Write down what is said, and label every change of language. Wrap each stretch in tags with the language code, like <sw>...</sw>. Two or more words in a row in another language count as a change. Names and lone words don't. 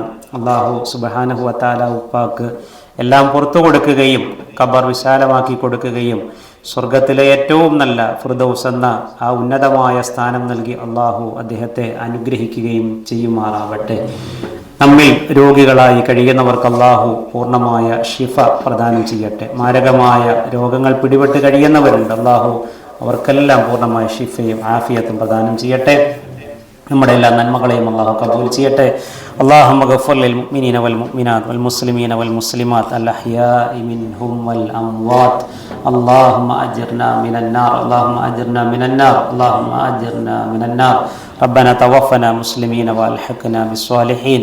<ar>الله سبحانه وتعالى</ar> <ml>ഉപ്പാക്ക് എല്ലാം പുറത്തു കൊടുക്കുകയും ഖബർ വിശാലമാക്കി കൊടുക്കുകയും സ്വർഗത്തിലെ ഏറ്റവും നല്ല ഫിർദൗസ് എന്ന ആ ഉന്നതമായ സ്ഥാനം നൽകി അല്ലാഹു അദ്ദേഹത്തെ അനുഗ്രഹിക്കുകയും ചെയ്യുമാറാവട്ടെ. നമ്മിൽ രോഗികളായി കഴിയുന്നവർക്ക് അല്ലാഹു പൂർണ്ണമായ ഷിഫ പ്രദാനം ചെയ്യട്ടെ. മാരകമായ രോഗങ്ങൾ പിടിപെട്ട് കഴിയുന്നവരുണ്ട്. അല്ലാഹു അവർക്കെല്ലാം പൂർണ്ണമായ ഷിഫയും ആഫിയത്തും പ്രദാനം ചെയ്യട്ടെ. നമ്മുടെ എല്ലാ നന്മകളെയും അല്ലാഹു ഖബൂൽ ചെയ്യട്ടെ.</ml> <ar>اللهم اغفر للمؤمنين والمؤمنات والمسلمين والمسلمات الأحياء منهم والأموات. اللهم أجرنا من النار. اللهم أجرنا من النار. اللهم أجرنا من النار. ربنا توفنا مسلمين وألحقنا بالصالحين.</ar>